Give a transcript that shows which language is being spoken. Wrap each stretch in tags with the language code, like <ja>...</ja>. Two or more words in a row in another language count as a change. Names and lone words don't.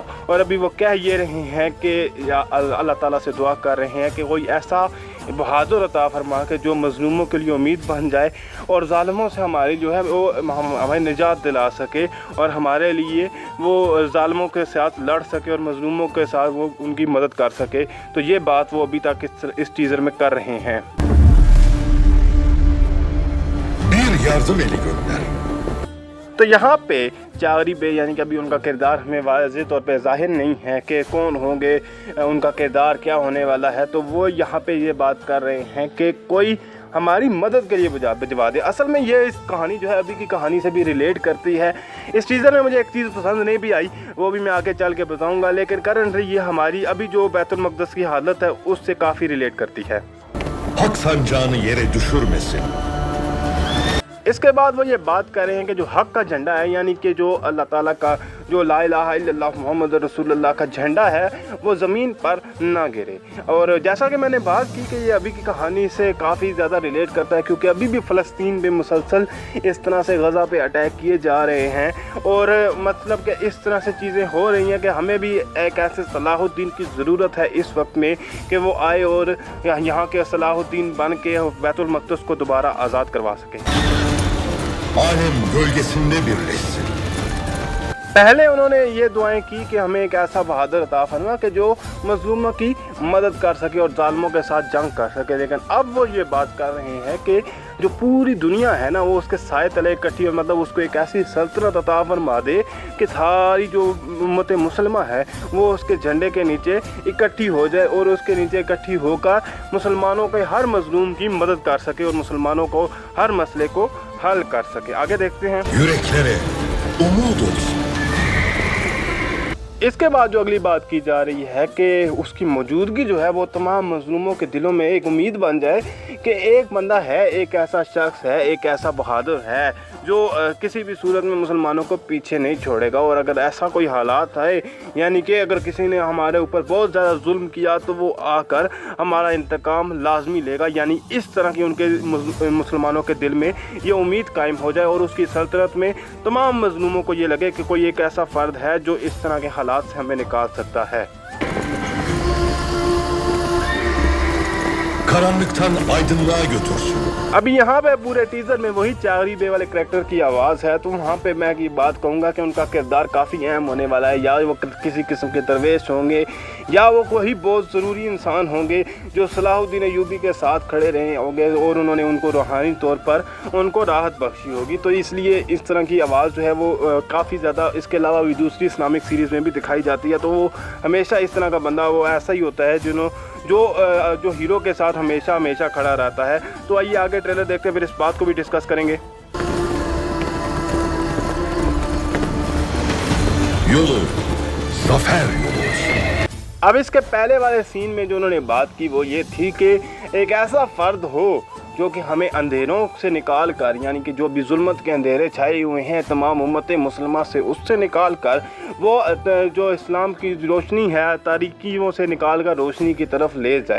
<hi>और अभी वो कह ये रहे हैं कि अल्लाह ताला से दुआ कर रहे हैं कि कोई ऐसा बहादुर अता फरमा के जो मज़लूमों के लिए उम्मीद बन जाए और ज़ालिमों से हमारी जो है वो हमें निजात दिला सके और हमारे लिए वो ज़ालिमों के साथ लड़ सके और मज़लूमों के साथ वो उनकी मदद कर सके। तो ये बात वो अभी तक इस टीज़र में कर रहे हैं।</hi> <tr>Bir yardım eli gönder.</tr> <hi>तो यहाँ पे चागरी बे यानी कि अभी उनका किरदार हमें वाज़ेह तौर पे ज़ाहिर नहीं है कि कौन होंगे, उनका किरदार क्या होने वाला है। तो वो यहाँ पे ये बात कर रहे हैं कि कोई हमारी मदद के लिए भिजवा दे। असल में ये इस कहानी जो है अभी की कहानी से भी रिलेट करती है। इस टीज़र में मुझे एक चीज़ पसंद नहीं भी आई, वो भी मैं आगे चल के बताऊँगा, लेकिन करंटली ये हमारी अभी जो बैतुल मक़दस की हालत है उससे काफ़ी रिलेट करती है।</hi> <tr>Hak sancağını yere düşürmesin.</tr> <hi>इसके बाद वो ये बात कर रहे हैं कि जो हक का झंडा है, यानी कि जो अल्लाह ताला का जो</hi> <ar>لا إله إلا الله محمد رسول الله</ar> <hi>का झंडा है, वो ज़मीन पर ना गिरे। और जैसा कि मैंने बात की कि ये अभी की कहानी से काफ़ी ज़्यादा रिलेट करता है, क्योंकि अभी भी फ़लस्तीन में मुसलसल इस तरह से गज़ा पे अटैक किए जा रहे हैं और मतलब कि इस तरह से चीज़ें हो रही हैं कि हमें भी एक ऐसे सलाहुद्दीन की ज़रूरत है इस वक्त में कि वो आए और यहाँ के सलाहुद्दीन बन के बैतुल मक़दस को दोबारा आज़ाद करवा सकें।</hi> <tr>Alem gölgesinde birleşsin.</tr> <hi>पहले उन्होंने ये दुआएं की कि हमें एक ऐसा बहादुर अता फरमा कि जो मज़लूमों की मदद कर सके और ज़ालिमों के साथ जंग कर सके। लेकिन अब वो ये बात कर रहे हैं कि जो पूरी दुनिया है ना, वो उसके साए तले इकट्ठी हो, मतलब उसको एक ऐसी सल्तनत अता फरमा दे कि सारी जो उम्मत मुसलमा है वो उसके झंडे के नीचे इकट्ठी हो जाए और उसके नीचे इकट्ठी होकर मुसलमानों के हर मज़लूम की मदद कर सके और मुसलमानों को हर मसले को हल कर सके। आगे देखते हैं।</hi> <tr>Yüreklere umut olsun.</tr> <hi>इसके बाद जो अगली बात की जा रही है कि उसकी मौजूदगी जो है वो तमाम मज़लूमों के दिलों में एक उम्मीद बन जाए कि एक बंदा है, एक ऐसा शख्स है, एक ऐसा बहादुर है जो किसी भी सूरत में मुसलमानों को पीछे नहीं छोड़ेगा। और अगर ऐसा कोई हालात आए, यानी कि अगर किसी ने हमारे ऊपर बहुत ज़्यादा जुल्म किया, तो वो आकर हमारा इंतकाम लाजमी लेगा। यानी इस तरह की उनके मुसलमानों के दिल में ये उम्मीद कायम हो जाए और उसकी सल्तनत में तमाम मज़लूमों को ये लगे कि कोई एक ऐसा फ़र्द है जो इस तरह के हालात से हमें निकाल सकता है।</hi> <tr>Karanlıktan aydınlığa götürsün.</tr> <hi>अभी यहाँ पे पूरे टीज़र में वही चागरी बे वाले करैक्टर की आवाज़ है। तो वहाँ पे मैं ये बात कहूँगा कि उनका किरदार काफ़ी अहम होने वाला है। या वो किसी किस्म के दरवेश होंगे या वो कोई बहुत ज़रूरी इंसान होंगे जो सलाहुद्दीन अय्यूबी के साथ खड़े रहे होंगे और उन्होंने उनको रूहानी तौर पर उनको राहत बख्शी होगी। तो इसलिए इस तरह की आवाज़ जो है वो काफ़ी ज़्यादा, इसके अलावा भी दूसरी</hi> <en>Islamic series</en> <hi>में भी दिखाई जाती है। तो वो हमेशा इस तरह का बंदा वो ऐसा ही होता है जो हीरो के साथ हमेशा खड़ा रहता है। तो आइए आगे ट्रेलर देखते हैं, फिर इस बात को भी डिस्कस करेंगे।</hi> <tr>Yolu zafer yolu olsun.</tr> <hi>अब इसके पहले वाले सीन में जो उन्होंने बात की वो ये थी कि एक ऐसा फ़र्द हो जो कि हमें अंधेरों से निकाल कर, यानी कि जो भी जुल्मत के अंधेरे छाए हुए हैं तमाम उम्मत मुसलमान से, उससे निकाल कर वो जो इस्लाम की रोशनी है तारीकियों से निकाल कर रोशनी की तरफ ले जाए।</hi>